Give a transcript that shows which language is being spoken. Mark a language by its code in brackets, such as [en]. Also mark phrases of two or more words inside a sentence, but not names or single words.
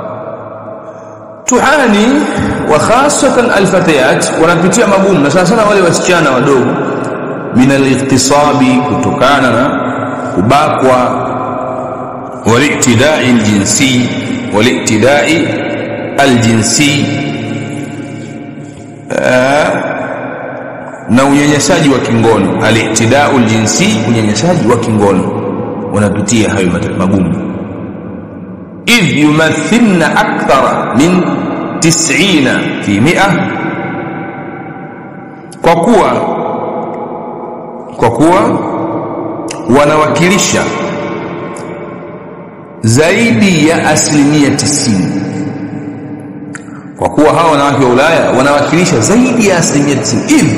[ar] تعاني وخاصة الفتيات, [sw] wanapitia magumu, na sana wale wasichana wadogo, [ar] من الاغتصاب, [sw] kutokana na kubakwa, [ar] والاعتداء الجنسي, [sw] na unyanyasaji wa kingono. [ar] الاعتداء الجنسي, [sw] unyanyasaji wa kingono, wanapitia hayo magumu. [ar] إذ يمثلن أكثر من 90 في 100 [sw] kwa kuwa wanawakilisha zaidi ya 90%. Kwa kuwa hawa wanawake wa Ulaya wanawakilisha zaidi ya 90%.